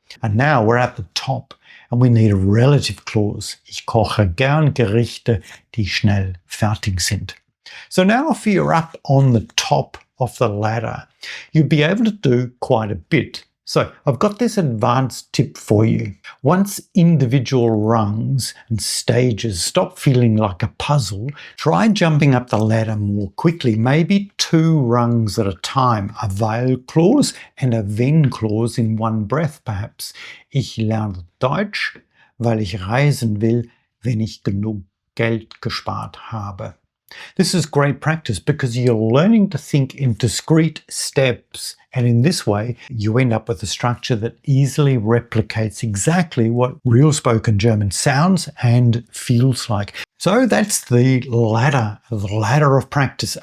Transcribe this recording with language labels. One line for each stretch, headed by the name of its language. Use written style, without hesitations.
English: And now we're at the top and we need a relative clause.
German: Ich koche gern Gerichte, die schnell fertig sind.
English: So now if you're up on the top of the ladder, you'll be able to do quite a bit. So I've got this advanced tip for you. Once individual rungs and stages stop feeling like a puzzle, try jumping up the ladder more quickly, maybe 2 rungs at a time, a weil clause and a wenn clause in one breath perhaps.
German: Ich lerne Deutsch, weil ich reisen will, wenn ich genug Geld gespart habe.
English: This is great practice because you're learning to think in discrete steps And in this way, you end up with a structure that easily replicates exactly what real spoken German sounds and feels like. So that's the ladder of practice.